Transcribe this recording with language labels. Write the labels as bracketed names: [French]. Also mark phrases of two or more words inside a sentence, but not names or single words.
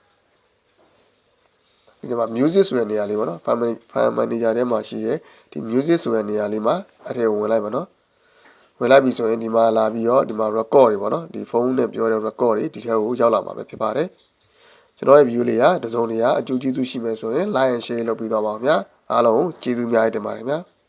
[Burmese] ဒီမှာ music ဆိုတဲ့နေရာလေးပေါ့နော် [English] file manager [Burmese] ထဲမှာရှိရဲဒီ music ဆိုတဲ့နေရာလေးမှာအဲ့ထဲဝင်လိုက်ပါနော်ဝင်လိုက်ပြီဆိုရင်ဒီမှာလာပြီးတော့ဒီမှာ record တွေပေါ့နော်ဒီဖုန်းနဲ့ပြောတဲ့ record တွေဒီထဲကိုရောက်လာမှာပဲဖြစ်ပါတယ်ကျွန်တော်ရဲ့ view လေးကတစုံတရာအကျိုးကျေးဇူးရှိမယ်ဆိုရင် [English] like and share [Burmese] လုပ်ပြီးတော့ပါဗျာအားလုံးကျေးဇူးများတင်ပါတယ်ဗျာ